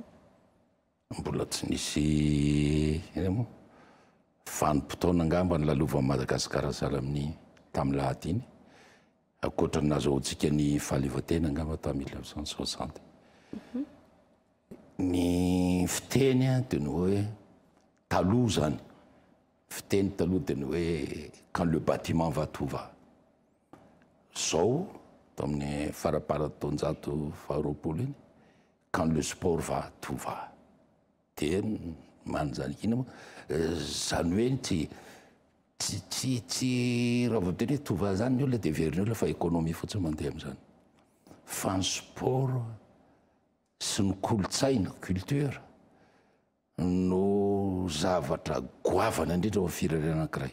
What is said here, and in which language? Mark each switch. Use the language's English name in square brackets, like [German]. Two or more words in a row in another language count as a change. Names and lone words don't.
[Malagasy] Mbola tsy nisy vanim-potoana angamba ny lalovan'ny Madagasikara sahala amin'ny tamin'ny lahady iny akoatra ny nahazoantsika ny fahaleovan-tena angamba tamin'ny 1960. Ny fiteny dia ny hoe taloha zany. Fiteny taloha dia ny hoe [French] quand le bâtiment va tout va. [Malagasy] Zao tamin'ny faraparan-taonjato faharoapolo iny [French] quand le sport va tout va. [Malagasy] Dia manjany ina moa zany hoe tsy raha voateny hoe tova zany ny olona dia veriny olona fa économie fotsiny mandeha amin'izany. Fa ny sport sy ny kolotsaina culture no zavatra goavana indrindra ao firenena anankiray.